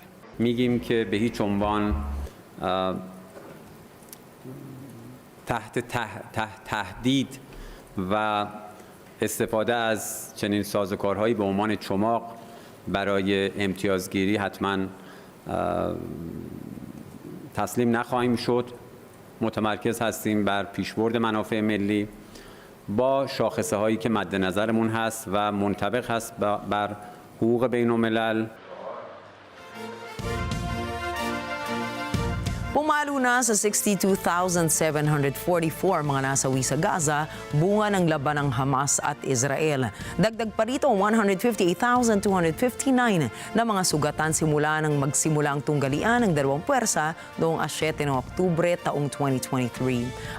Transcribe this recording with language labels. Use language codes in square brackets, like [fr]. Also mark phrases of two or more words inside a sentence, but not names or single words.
[fa] میگیم که به هیچ عنوان تحت تهدید و استفاده از چنین سازوکارهایی به عنوان چماق برای امتیازگیری حتما تسلیم نخواهیم شد. متمرکز هستیم بر پیشبرد منافع ملی با شاخصه هایی که مد نظرمون هست و منطبق هست بر حقوق بین الملل. [tl] Pumalo na sa 62,744 mga nasawi sa Gaza, bunga ng laban ng Hamas at Israel. Dagdag pa rito 158,259 na mga sugatan simula nang magsimula ang tunggalian ng dalawang puwersa noong 7 ng Oktubre taong 2023.